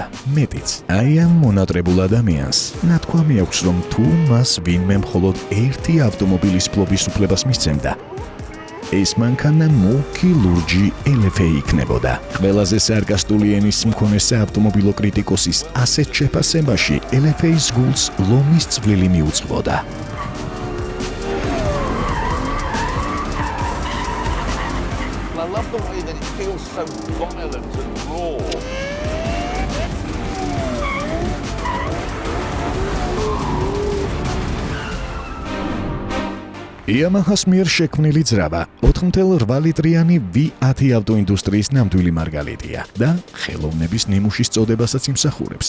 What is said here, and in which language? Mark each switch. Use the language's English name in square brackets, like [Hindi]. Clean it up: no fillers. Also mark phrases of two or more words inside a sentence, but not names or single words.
[Georgian] მეტიც, აი ამ მონატრებულ ადამიანს ნათქვამი აქვს, რომ თუ მას ვინმე მხოლოდ ერთი ავტომობილის ფლობის უფლებას მისცემდა, ეს მანქანა მუქი ლურჯი LFA იქნებოდა. ყველაზე სარკასტული ენის მქონე საავტომობილო კრიტიკოსის ასეთ შეფასებაში LFA-ის გულს ლომის წვლილი მიუძღვოდა. [English] the way that it feels so violent and raw. [Georgian] Yamaha-s მიერ შექმნილი ძრავა 4.8 ლიტრიანი V10 ავტოინდუსტრიის ნამდვილი მარგალიტია და ხელოვნების ნიმუშის წოდებასაც იმსახურებს.